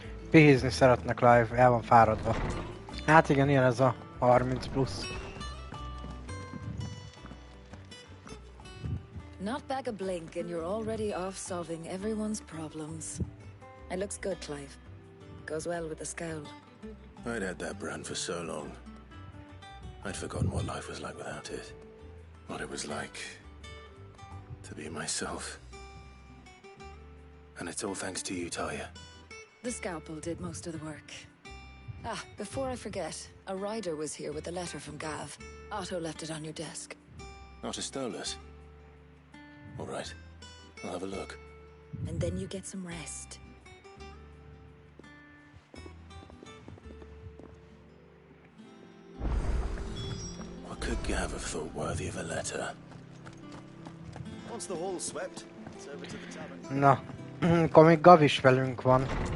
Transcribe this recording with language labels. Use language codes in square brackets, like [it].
[hu] Pihézni szeretne Clive, el van fáradva. Hát igen, ilyen ez a 30 plusz. [en] Not back a blink and you're already off solving everyone's problems. It looks good, Clive. Goes well with the scowl. I'd had that brand for so long. I'd forgotten what life was like without it. What it was like to be myself. And it's all thanks to you, Talia. The scalpel did most of the work. Ah, before I forget, a rider was here with a letter from Gav. Otto left it on your desk. Otto stole us. All right, I'll have a look. And then you get some rest. What could Gav have thought worthy of a letter? Once the hall's swept, it's over to the tavern. [hu] Na, akkor még Gav is velünk van.